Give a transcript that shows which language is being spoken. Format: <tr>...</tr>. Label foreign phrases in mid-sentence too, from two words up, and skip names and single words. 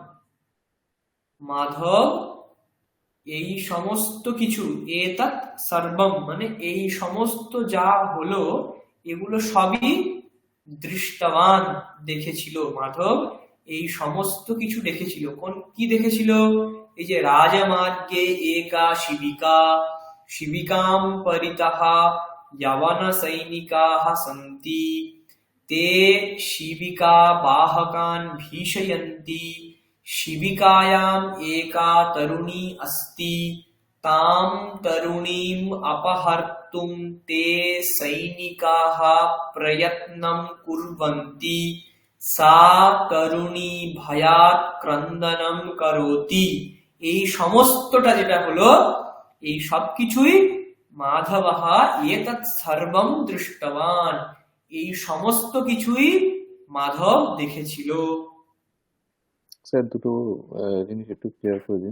<bn>মাধব এই সমস্ত কিছু,</bn> <sa>এতৎ সর্বম</sa> <bn>মানে এই সমস্ত যা হলো এগুলো সবই দৃষ্টবান দেখেছিল। মাধব এই সমস্ত কিছু দেখেছিল। কোন কি দেখেছিল? এই যে রাজমার্গে একা শিবিকা,</bn> <sa>শিবিকাম পরিতঃ यवन सैनिकाः सन्ति, ते शिबिका वाहकान् भीषयन्ति, शिबिकायाम् एका तरुणी अस्ति, तां तरुणीम् अपहर्तुं ते सैनिकाः प्रयत्नं कुर्वन्ति, सा तरुणी भयात् क्रन्दनं करोति।</sa> <bn>এই সমস্তটা যেটা হলো, এই সবকিছুই</bn> <sa>মাধবः এতৎ সর্বম দৃষ্টবান,</sa> <bn>এই সমস্ত কিছুই মাধব দেখেছিল। স্যার দুটো জিনিস একটু ক্লিয়ার করে দিন।</bn>